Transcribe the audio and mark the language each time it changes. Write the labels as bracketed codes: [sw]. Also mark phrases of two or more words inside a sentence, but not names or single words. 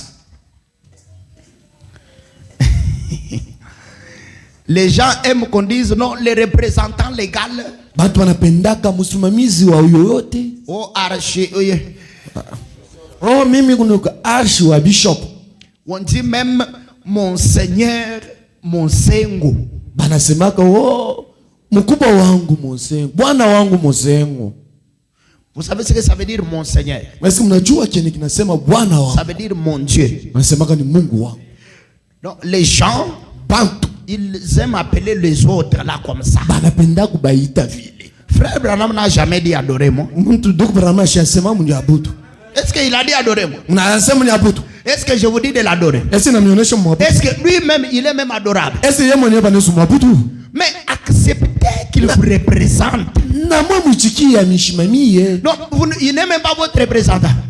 [fr] Les gens aiment qu'on dise non, les représentants légaux. Oh, archi. Oh, bishop. On dit même Monseigneur. Monsengo. [sw] Banasemaka mkubwa wangu Monsengo. Bwana wangu Monsengo. [fr] Vous savez ce que ça veut dire Monseigneur? [sw] Est-ce mnajua kile kinasema Bwana wangu? [fr] Ça veut dire mon Dieu. [sw] Banasemaka ni Mungu wangu. [fr] Donc les gens, ils aiment appeler les autres là comme ça. [sw] Banapenda kubaita vile. [fr] Frère Branham n'a jamais dit adorez-moi. Est-ce qu'il a dit adorez-moi? Est-ce que je vous dis de l'adorer? Est-ce que lui-même, il est même adorable? Mais acceptez qu'il vous représente. Non, il n'est même pas votre représentant.